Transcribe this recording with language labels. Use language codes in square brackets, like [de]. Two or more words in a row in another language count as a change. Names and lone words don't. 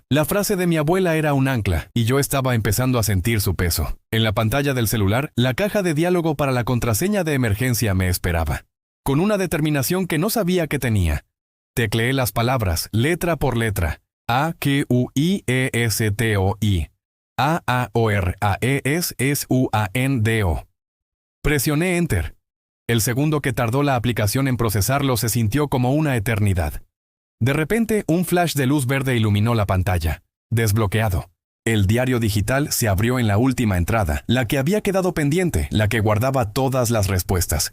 [es] La frase de mi abuela era un ancla, y yo estaba empezando a sentir su peso. En la pantalla del celular, la caja de diálogo para la contraseña de emergencia me esperaba. Con una determinación que no sabía que tenía, tecleé las palabras, letra por letra. A-Q-U-I-E-S-T-O-I. A-A-O-R-A-E-S-S-U-A-N-D-O. Presioné Enter. El segundo que tardó la aplicación en procesarlo se sintió como una eternidad. De repente, un flash de luz verde iluminó la pantalla. Desbloqueado. El diario digital se abrió en la última entrada, la que había quedado pendiente, la que guardaba todas las respuestas.